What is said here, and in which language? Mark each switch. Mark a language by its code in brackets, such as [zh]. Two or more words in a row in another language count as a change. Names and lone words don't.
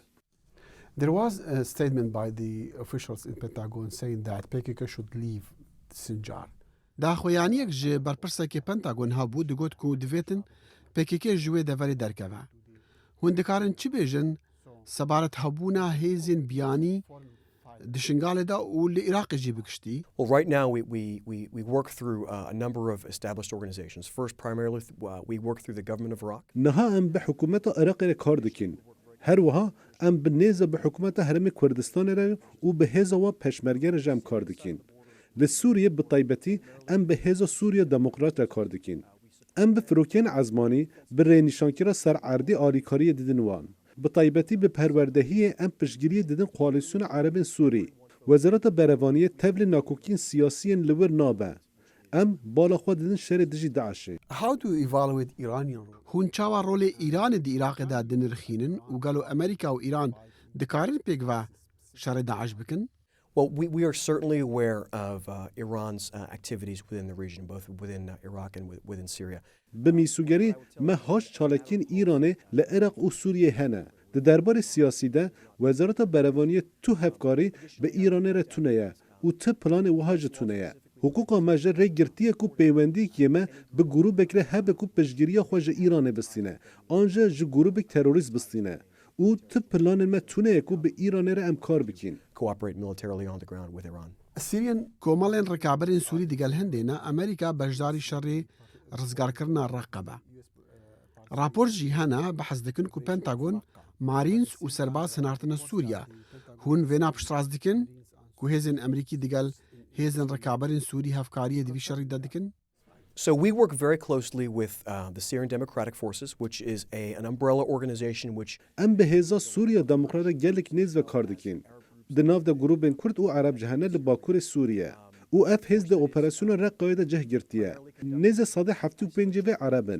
[en] There was a statement by the officials in Pentagon saying that PKK should leave Sinjar. [ku] داخۆیانیەک ji berpirsekê Pentagon hebû digot ku divêtin PKK ji wê deverê derkeve. Hûn dikarin çi bêjin sebaret hebûna hêzên biyanî di şingalê de û li Iraqê jî bikiştî? [en] Well, right now we work through a number of established organizations. First, primarily, we work through the government of Iraq. [ku] Niha em bi hikûmeta Iraqê re kar dikin. Her wiha em bi nêze bi hikûmeta Herêmê Kurdistanê re û bi hêza we peşmerge re jî em kar dikin. Li Sûriyê bi taybetî em bi hêza Sûriya Demokrat re kar dikin. Em bi firokên ezmanî bi rênîşankira sererdî alîkariyê didin wan. Bi taybetî bi perwerdehiyê em piştgiriyê didin Koalîsyona Erebên Sûrî. Wezareta Berevaniyê tevlî nakokîn siyasiyên li wir nabe. Em bala xwe didin şerê dijî Daişê. [en] How do you evaluate Iranian role? [ku] Hûn çawa rolê Îranê di Iraqê de dinirxînin û gelo Amerîka û Îran dikarin pêk ve şerê Daeş bikin? [en] Well, we are certainly aware of Iran's activities within the region, both within Iraq and within Syria. [ku] Bi mîsûgerî me haş çalekên Îranê li Iraq û Sûriyê hene. Di derbarê siyasî de Wezareta Berevaniyê tu hevkarî bi Îranê re tune ye û ti planê wiha jî tune ye. Hukûka me ji rêgirtiye ku peywendiyekê me bi grûbek re hebe ku piştgiriya xwe ji Îranê bistîne, an jî ji grûbek terorîst bistîne. û ti planên me tune ye ku bi Îranê re em kar bikin. [en] Cooperate militarily on the ground with Iran. Syrian [ku] کۆمەڵێن ڕکابەرên Sûrî digel هەندێنە ئەمریکا بەشداری شەڕێ ڕزگارکردنا ڕقە بە. راپۆر jî hene behez dikin ku Pentagon marîns û serbaz hinartine Sûriya. Hûn vêna piştras dikin ku hêzên Emerîkî digel hêzên rekaberên Sûrî hevkariyê di vî şerî de dikin? [en] So we work very closely with the Syrian Democratic Forces, which is an umbrella organization which [ku] Em bi hêza Sûriya Demokrat re gelek nêz ve kar dikin. Di nav de grûbên Kurd û Ereb ji hene li Bakurê Sûriye. û ev hêz de operasyona Reqqayê de cih girtiye. Nêzê sadê heftû pêncî vê Erebin.